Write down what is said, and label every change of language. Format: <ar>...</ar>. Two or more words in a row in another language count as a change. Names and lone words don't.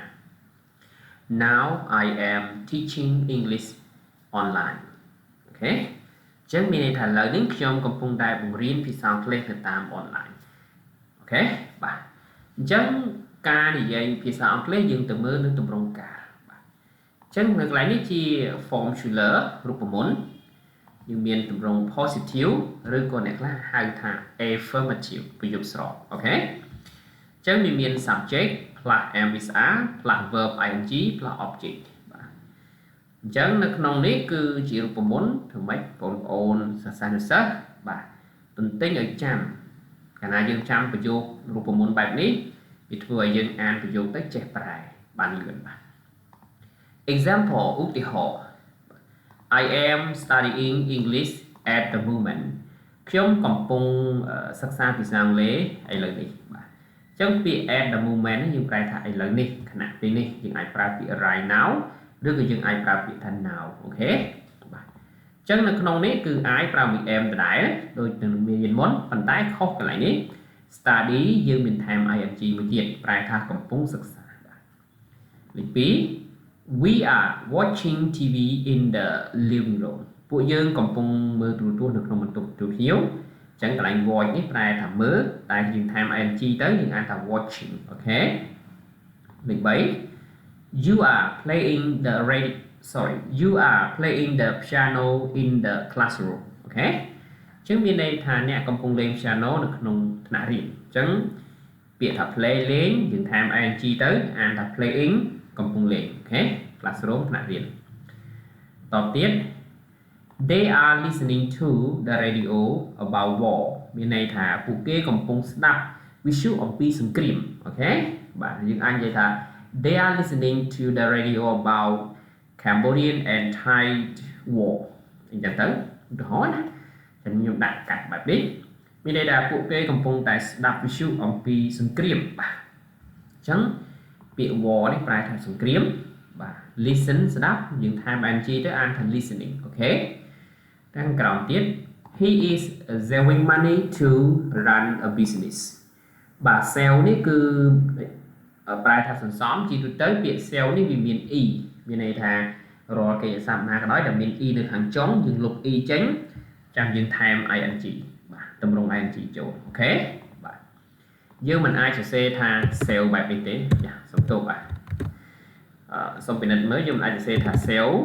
<en>Now I am teaching English online</en> <km>អូខេអញ្ចឹងមានន័យថាឥឡូវនេះខ្ញុំកំពុងតែបង្រៀនភាសាអង់គ្លេសនៅតាមអនឡាញអូខេបាទអញ្ចឹងការនិយាយភាសាអង់គ្លេសយើងទៅមើលនៅទម្រង់កាលបាទអញ្ចឹងនៅកន្លែងនេះជា formula រូបមន្តយើងមានទម្រង់ positive ឬក៏អ្នកខ្លះហៅថា affirmative ប្រយោគស្របអូខេអញ្ចឹងវាមាន</km> <en>subject plus MSR plus verb ing plus object</en> <km>បាទអញ្ចឹងនៅក្នុងនេះគឺជារូបមន្តធ្វើម៉េចបងប្អូនសិស្សានុសិស្សបាទទន្ទិញឲ្យចាំកាលណាយើងចាំប្រយោគរូបមន្តបែបនេះ វាធ្វើឲ្យយើងអានប្រយោគទៅចេះប្រែបានលឿនបាទ example ឧទាហរណ៍</km> <en>I am studying English at the moment</en> <km>ខ្ញុំកំពុងសិក្សាភាសាអង់គ្លេសឥឡូវ នេះបាទអញ្ចឹងពាក្យ</km> <en>at the moment</en> <km>នេះយើងប្រែថាឥឡូវនេះខណៈពេលនេះយើងអាចប្រើពាក្យ</km> <en>right now</en> <km>ឬក៏យើងអាច ប្រើពាក្យថា now អូខេបាទអញ្ចឹងនៅក្នុងនេះគឺ I ប្រើមួយ am ដដែលដូចនឹងមានមុនប៉ុន្តែខុសកន្លែងនេះ study យើងមានថែម ing មួយទៀតប្រែថាកំពុងសិក្សាបាទលេខ2</km> <en>we are watching TV in the living room</en> <km>ពួកយើងកំពុងមើលទូរទស្សន៍នៅក្នុងបន្ទប់ទទួលភ្ញៀវអញ្ចឹងកន្លែង watch នេះប្រែថាមើលតែយើងថែម ing ទៅយើងអានថា watching អូខេលេខ3</km> <en>you are playing the piano in the classroom</en> <km>អូខេអញ្ចឹងមានន័យថាអ្នកកំពុងលេង piano នៅក្នុងថ្នាក់រៀនអញ្ចឹងពាក្យថា play លេងយើងថែម ing ទៅអានថា playing កំពុងលេងអូខេ classroom ថ្នាក់រៀនតទៅទៀត</km> <en>they are listening to the radio about war</en> <km>មានន័យថាពួកគេកំពុងស្ដាប់វិទ្យុអំពីសង្គ្រាមអូខេបាទយើងអាចនិយាយថា</km> <en>they are listening to the radio about Cambodian and Thai war</en> <km>អញ្ចឹងទៅឧទាហរណ៍ណាខ្ញុំដាក់កាត់បែបនេះមានន័យថាពួកគេកំពុងតែ ស្ដាប់វិទ្យុអំពីសង្គ្រាមបាទអញ្ចឹងពាក្យ war នេះប្រែថាសង្គ្រាមបាទ listen ស្ដាប់យើងថែម ing ទៅអានថា listening អូខេខាងក្រោមទៀត</km> <en>he is saving money to run a business</en> <km>បាទ sell នេះគឺប្រែថាសន្សំជាទូទៅពាក្យ sell នេះវាមាន e មានន័យថារាល់កិច្ចសព្ទណាក៏ដោយដែលមាន e នៅខាងចុងយើងលុប e ចេញចាំយើងថែម ing បាទតម្រង់ ing ចូលអូខេបាទយើងមិនអាចសរសេរថា sell បែបនេះទេចាសុំទោសបាទសូមពិនិត្យមើលយើងមិនអាចសរសេរថា sell</km>